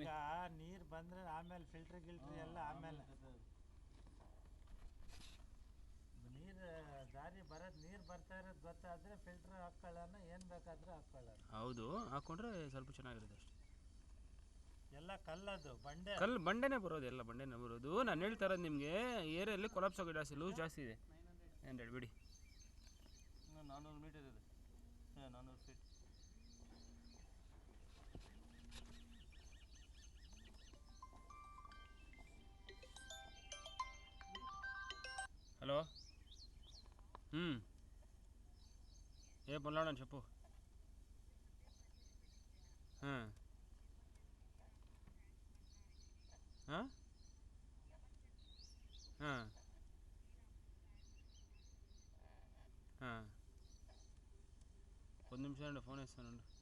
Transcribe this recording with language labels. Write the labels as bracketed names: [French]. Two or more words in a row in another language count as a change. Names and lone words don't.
[Kannada] ನೀರು ಬಂದರೆ ಆಮೇಲೆ ಫಿಲ್ಟರ್ ಗಿಲ್ಟ್ರಿ ಎಲ್ಲ ಆಮೇಲೆ ನೀರು ದಾರಿ ಬರೋದು, ನೀರು ಬರ್ತಾ ಇರೋದು ಗೊತ್ತಾದರೆ ಫಿಲ್ಟರ್ ಹಾಕ್ಕೊಳ್ಳೋಣ, ಏನು ಬೇಕಾದರೂ ಹಾಕ್ಕೊಳ್ಳೋಣ. ಹೌದು, ಹಾಕೊಂಡ್ರೆ ಸ್ವಲ್ಪ ಚೆನ್ನಾಗಿರುತ್ತೆ ಅಷ್ಟೇ. ಎಲ್ಲ ಕಲ್ಲದು ಬಂಡೆ, ಕಲ್ಲು ಬಂಡೆನೇ ಬರೋದು, ಎಲ್ಲ ಬಂಡೆನೇ ಬರೋದು. ನಾನು ಹೇಳ್ತಾ ಇರೋದು ನಿಮಗೆ, ಏರಿಯಲ್ಲಿ ಕೊಲಾಪ್ಸ್ ಆಗೋದು ಜಾಸ್ತಿ, ಲೂಸ್ ಜಾಸ್ತಿ ಇದೆ. ಏನು ಹೇಳಿ ಬಿಡಿ. 400 ಮೀಟರ್ ಇದೆ, 400 ಫೀಟ್. [Telugu] హలో ఏ పనులాడని చెప్పు. ಒಂದು నిమిషం అండి, ఫోన్ వేస్తానుండు.